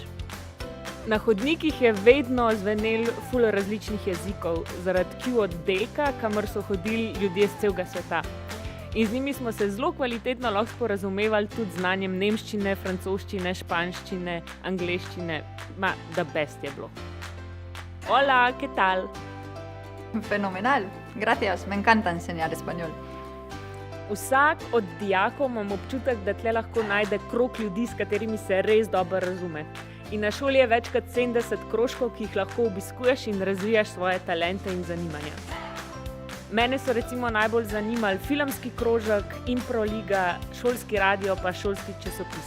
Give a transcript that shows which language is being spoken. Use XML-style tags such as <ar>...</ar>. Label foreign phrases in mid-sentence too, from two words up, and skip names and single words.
<sl>Na hodnikih je vedno zvenel ful različnih jezikov zaradi Q oddelka, kamor so hodili ljudje z celega sveta. In z njimi smo se zelo kvalitetno lahko sporazumevali tudi z znanjem nemščine, francoščine, španščine, angleščine.</sl> <en>Da best</en> <sl>je bilo.</sl> <es>Hola, ¿qué tal? Fenomenal, gracias, me encanta enseñar español.</es> <sl>Vsak od dijakov imam občutek, da tle lahko najde krog ljudi, s katerimi se res dobro razume. In na šoli je več kot 70 krožkov, ki jih lahko obiskuješ in razvijaš svoje talente in zanimanja. Mene so recimo najbolj zanimali filmski krožek, improliga, šolski radio pa šolski časopis.</sl>